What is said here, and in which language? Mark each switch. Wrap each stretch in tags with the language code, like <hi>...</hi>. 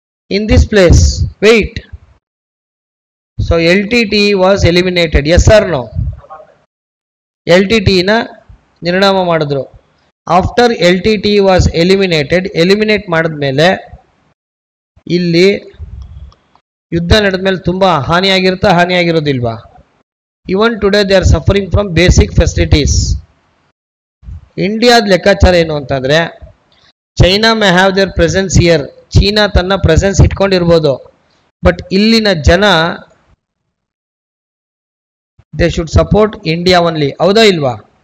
<en>In this place, wait. So LTT was eliminated. Yes or no?</en> <kn>LTT na ನಿರ್ಣಾಮ ಮಾಡಿದ್ರು.</kn> <en>After LTT was eliminated,</en> <kn>eliminate ಮಾಡಿದ್ಮೇಲೆ ಇಲ್ಲಿ ಯುದ್ಧ ನಡೆದ್ಮೇಲೆ ತುಂಬಾ ಹಾನಿಯಾಗಿರೋದಿಲ್ವಾ?</kn> <en>Even today they are suffering from basic facilities.</en> <kn>ಇಂಡಿಯಾದ ಲೆಕ್ಕಾಚಾರ ಏನು ಅಂತಂದ್ರೆ,</kn> <en>China may have their presence here.</en> <kn>China ತನ್ನ ಪ್ರೆಸೆನ್ಸ್ ಇಟ್ಕೊಂಡಿರ್ಬೋದು, ಬಟ್ ಇಲ್ಲಿನ ಜನ</kn> <en>They should support India only.</en> <kn>ಹೌದಾ ಇಲ್ವಾ?</kn>